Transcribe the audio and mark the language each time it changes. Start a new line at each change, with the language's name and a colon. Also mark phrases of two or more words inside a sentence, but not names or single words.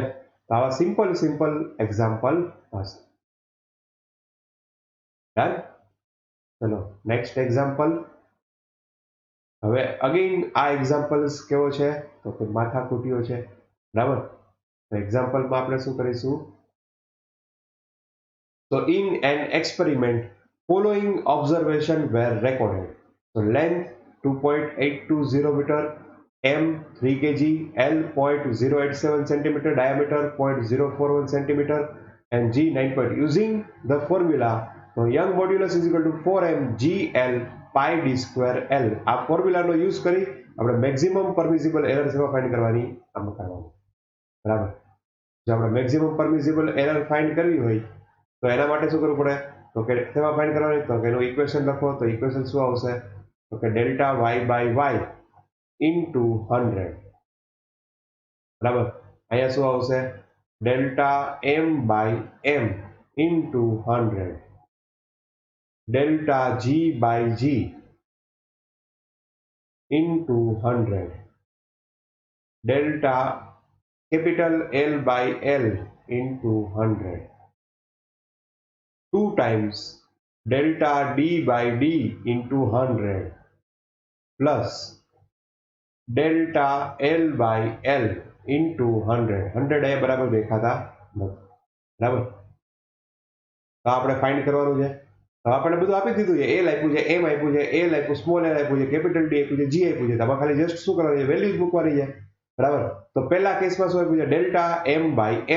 Gujarati: તો આવા
English: simple example
Gujarati: હશે. ડન.
English: ચલો next example.
Gujarati: હવે અગેન આ એક્ઝામ્પલ્સ કેવો છે, તો કે માથાકૂટીઓ છે. બરાબર. તો એક્ઝામ્પલમાં આપણે શું કરીશું, તો
English: in an experiment following observation were recorded. So length 2.820 meter, m 3 kg, l 0.087 centimeter, diameter 0.041 centimeter, and g 9 point. Using the formula, so young modulus is equal to 4m gl pi d square l.
Gujarati: આ ફોર્મ્યુલાનો યુઝ કરી આપણે
English: maximum permissible error
Gujarati: સેવા ફાઇન્ડ કરવાની, આમાં કરવાનું. બરાબર. જો આપણે
English: maximum permissible error find
Gujarati: કરવી હોય તો એના માટે શું કરવું પડે, તો કે સેવા ફાઇન્ડ કરવાની, તો કે એનું ઇક્વેશન લખો. તો ઇક્વેશન શું આવશે, તો કે
English: delta y by y into 100.
Gujarati: બરાબર. અહીંયા શું આવશે,
English: delta m by m into 100, delta g by g into 100, delta capital L by L into 100, 2 times delta d by d into 100 plus delta L by L into 100.
Gujarati: 100 એ બરાબર દેખાતા નથી. બરાબર. તો આપણે ફાઇન્ડ કરવાનું છે. તો આપણે બધું આપી દીધું છે, એલ આપ્યું છે, એમ આપ્યું છે, એલ આપ્યું,
English: small L
Gujarati: આપ્યું છે,
English: capital D
Gujarati: આપ્યું છે, જી આપ્યું છે. તમારે ખાલી જસ્ટ શું કરવાનું છે, વેલ્યુઝ મૂકવાની છે. બરાબર. તો પહેલા કેસમાં શું આપ્યું છે,
English: delta m by m.